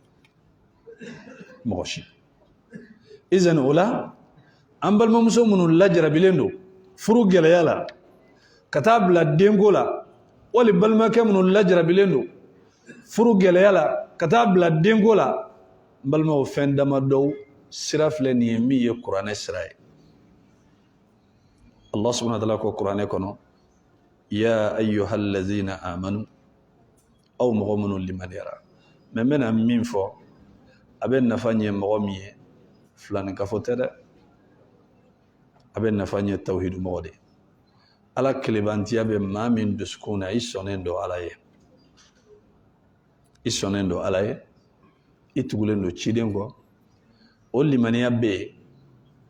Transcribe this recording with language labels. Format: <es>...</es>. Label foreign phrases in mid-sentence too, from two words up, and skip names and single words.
<bm>mɔgɔ si izan o la an balimamuso minnu lajarabilen don furu gɛlɛya la ka taa bila denko la wali balimakɛ minnu lajarabilen don furu gɛlɛya la ka taa bila denko la n balimaw fɛn damadɔw sira filɛ nin ye min ye kuranɛ sira ye</bm> <ar>الله سبحانه وتعالى</ar> <bm>ko kuranɛ kɔnɔ</bm> <ar>يا أيها الذين آمنوا</ar> <bm>aw mɔgɔ minnu limaniyara mais n bɛna min fɔ a bɛ nafa ɲɛ mɔgɔ min ye filanikafo tɛ dɛ a bɛ nafa ɲɛ tawhidu mɔgɔ de ala kelebantiya bɛ maa min dusukun na i sɔnnen don ala ye i tugulen don ciden kɔ o limaniya bɛ yen</bm>